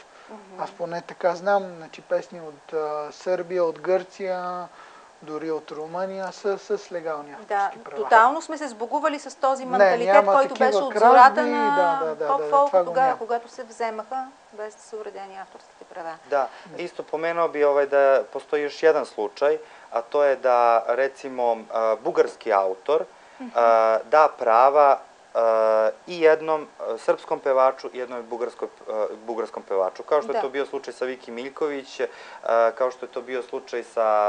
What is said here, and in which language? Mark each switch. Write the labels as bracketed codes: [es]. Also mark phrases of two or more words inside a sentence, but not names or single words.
[bg] Аз поне така знам, значи песни от Сърбия, от Гърция, дори от Румъния с легални авторски права. Тотално сме се сбогували с този менталитет, който беше от зората на поп-фолк, тогава, когато се вземаха без да са уредени авторските права. [sr] Da, isto pomenuo bi da postoji još jedan slučaj, a to je da recimo bugarski autor da prava i jednom srpskom pevaču i jednom bugarskom pevaču. Kao što je to bio slučaj sa Viki Miljković, kao što je to bio slučaj sa...